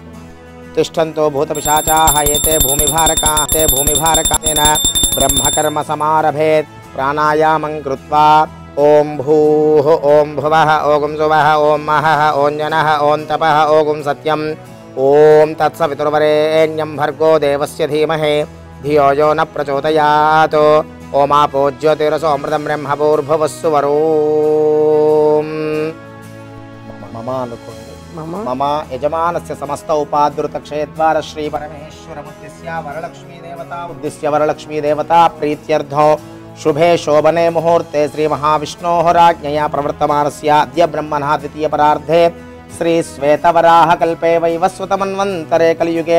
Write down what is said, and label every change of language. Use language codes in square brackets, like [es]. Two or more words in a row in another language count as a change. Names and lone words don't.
[sa] తిష్టంతో భూతపిశాచాః ఏతే భూమిభారకాః తే భూమిభారకానేన బ్రహ్మకర్మ సమారభేత్ ప్రాణాయామం కృత్వా ఓం భూః ఓం భువః ఓం సువః ఓం మహః ఓం జనః ఓం తపః ఓం సత్యం ఓం తత్సవితుర్వరేణ్యం భర్గో దేవస్య ధీమహి ధియో యో న ప్రచోదయాత్. ఓమాపో జ్యోతిరసోమృతం బ్రహ్మభూర్భువస్సు వరోం. [te] మమ అనుకోండి. [sa] मम यजमानस्य समस्त उपाद्रुतक्षयद्वार श्री परमेश्वरमुद्दिश्य वरलक्ष्मी देवता प्रीत्यर्थो शुभे शोभने मुहूर्ते श्री महाविष्णोः राज्ञया प्रवर्तमानस्य अद्य ब्रह्मणः द्वितीयपरार्धे श्री श्वेतवराह कल्पे वैवस्वतमन्वन्तरे कलियुगे